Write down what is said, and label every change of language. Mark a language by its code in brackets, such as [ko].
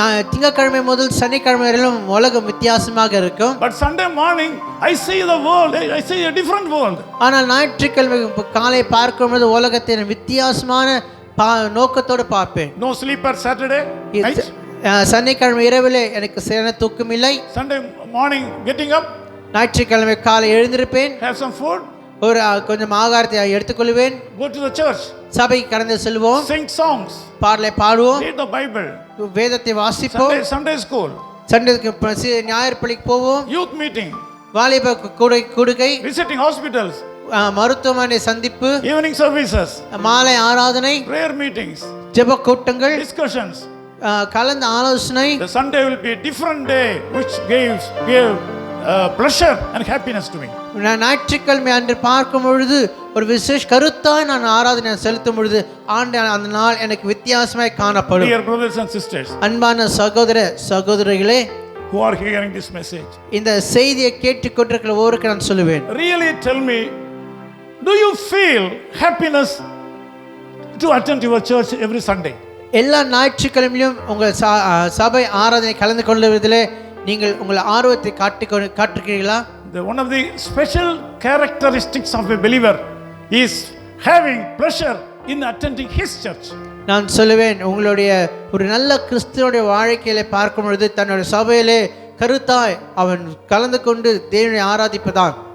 [ta] திங்கட்கிழமை முதல் சனிக்கிழமை வரையிலும் உலகம் வித்தியாசமாக இருக்கும். [en] But Sunday morning I see the world, I see a different world. [ta] ஆனால் ஞாயிற்றுக்கிழமை காலை பார்க்கும்போது உலகத்தை வித்தியாசமான நோக்கத்தோடு பார்ப்பேன். [en] No sleeper Saturday night. [ta] சனிக்கிழமை இரவிலே எனக்கு சரியான தூக்கம் இல்லை. [en] Sunday morning getting up, [ta] ஞாயிற்றுக்கிழமை காலை எழுந்திருப்பேன், [en] have some food, [ta] ஒரு கொஞ்சம் ஆகாரத்தை எடுத்துக்கொள்வேன், [en] go to the church, [ta] சபைக்கு கடந்து செல்வோம், [en] sing songs, [ta] பாடலை பாடுவோம், [en] read the Bible, [ta] வேதத்தை வாசிப்போம், [en] Sunday school, [ta] ஞாயிறு பள்ளிக்கு போவோம், [en] youth meeting, [ta] வாலிப கூடுகை, [en] visiting hospitals, [ta] மருத்துவமனை சந்திப்பு, [en] evening services, [ta] மாலை ஆராதனை, [en] prayer meetings, [ta] ஜெப கூட்டங்கள், [en] discussions. [ta] கலந்த ஆலோசனை. [en] The Sunday will be a different day which gave pleasure and happiness to me. [ta] நான் ஞாயிற்றுக்கிழமை அன்று பார்க்கும் பொழுது ஒரு விசேஷ கருத்தாய் நான் ஆராதனை செலுத்தும் பொழுது அந்த நாள் எனக்கு வித்தியாசமாய் காணப்படும். [en] Dear brothers and sisters, [ta] அன்பான சகோதரிகளே, [en] who are hearing this message, [ta] இந்த செய்தியை கேட்டுக்கொண்டிருக்கிற ஒவ்வொருக்கு நான் சொல்லுவேன், [en] really tell me, do you feel happiness to attend your church every Sunday? [ta] எல்லா ஞாயிற்றுக்கிழமையிலும் உங்கள் சபை ஆராதனை கலந்து கொள்வதிலே நீங்கள் உங்கள் ஆர்வத்தை காட்டுகிறீர்களா? [en] One of the special characteristics of a believer is having pleasure in attending his church. [ta] நான் சொல்லுவேன், உங்களுடைய ஒரு நல்ல கிறிஸ்துவோடைய வாழ்க்கையில பார்க்கும் பொழுது தன்னுடைய சபையிலே கருத்தாய் அவன் கலந்து கொண்டு தேவனை ஆராதிப்பதான்.